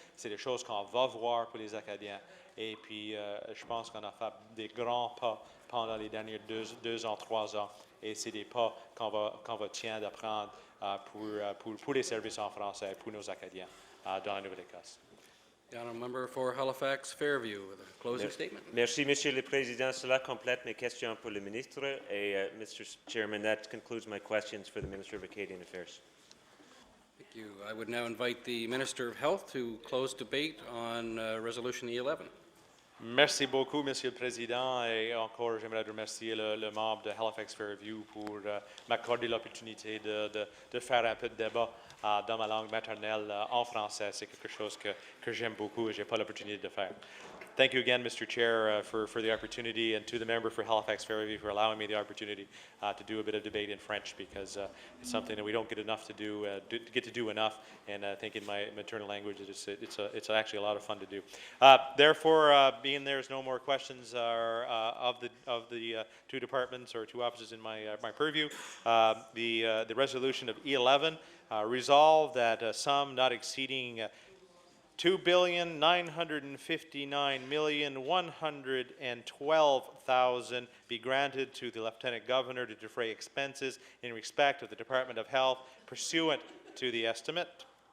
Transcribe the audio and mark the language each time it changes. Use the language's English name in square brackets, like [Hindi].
[French] C'est des choses qu'on va voir pour les Acadiens. Et puis, je pense qu'on a fait des grands pas pendant les derniers 2 ans, 3 ans. Et c'est des pas qu'on va tient de prendre pour les services en français pour nos Acadiens dans la Nouvelle-Écosse. [English] The honourable member for Halifax Fairview with a closing statement. [French] Merci, Monsieur le Président. Cela complète mes questions pour le ministre. [English] Et, Mr. Chairman, that concludes my questions for the Minister of Acadian Affairs. Thank you. I would now invite the Minister of Health to close debate on Resolution E11. [French] Merci beaucoup, Monsieur le Président. Et encore, j'aimerais remercier le membre de Halifax Fairview pour m'accorder l'opportunité de faire un peu de débat dans ma langue maternelle en français. C'est quelque chose que j'aime beaucoup et je n'ai pas l'opportunité de faire. [English] Thank you again, Mr. Chair, for the opportunity, and to the member for Halifax Fairview for allowing me the opportunity to do a bit of debate in French, because it's something that we don't get enough to do enough, and I think in my maternal language it's actually a lot of fun to do. Therefore, being there's no more questions of the two departments or two offices in my purview, the resolution of E11 resolved that a sum not exceeding $2,959,112,000 be granted to the Lieutenant Governor to defray expenses in respect of the Department of Health pursuant to the estimate.